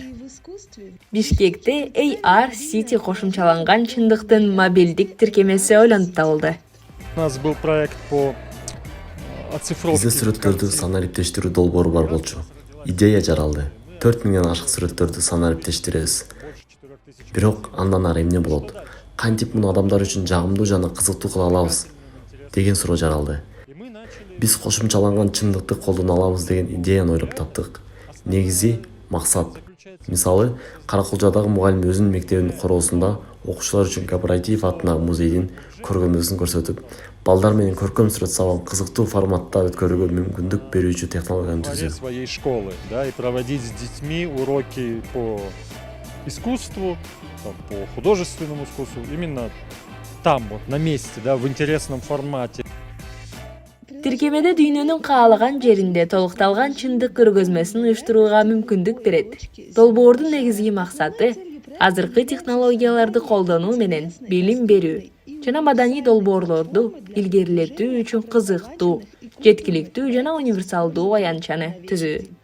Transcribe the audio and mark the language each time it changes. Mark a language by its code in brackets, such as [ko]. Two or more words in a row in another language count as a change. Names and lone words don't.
[ky] Бишкекте AR City кошумчаланган чындыктын мобилдик тиркемеси ойлонуп табылды. [ru] нас был проект по оцифровке. [ky] Бизде сүрөттөрдү санариптештирүү долбоору бар болчу. Идея жаралды. 4000 ашык сүрөттөрдү санариптештиребиз. Бирок андан ары эмне болот? Кантип муну адамдар үчүн жагымдуу жана кызыктуу кыла алабыз деген суроо жаралды. Биз кошумчаланган чындыкты колдоно алабыз деген идеяны ойлоп таптык. Негизи максат. Мисалы, Каракулжадагы мугалим өзүнүн мектебинин короосунда окуучулар үчүн кооператив атындагы музейдин көргөзмөсүн көрсөтүп, балдар менен көркөм сүрөт сабагын кызыктуу форматта өткөрүүгө мүмкүндүк берүүчү технологияны түзүү. [ru] Своей школы, да, и проводить с детьми уроки по искусству, там, по художественному искусству, именно там, вот, на месте, да, в интересном формате. [ky] Тиркемеде дүйнөнүн каалаган жеринде толукталган чындык көргөзмөсүн уюштурууга мүмкүндүк берет. Долбоордун негизги максаты азыркы технологияларды колдонуу менен билим берүү жана маданий долбоорлорду илгерилетүү үчүн кызыктуу, жеткиликтүү жана универсалдуу аянтчаны түзүү.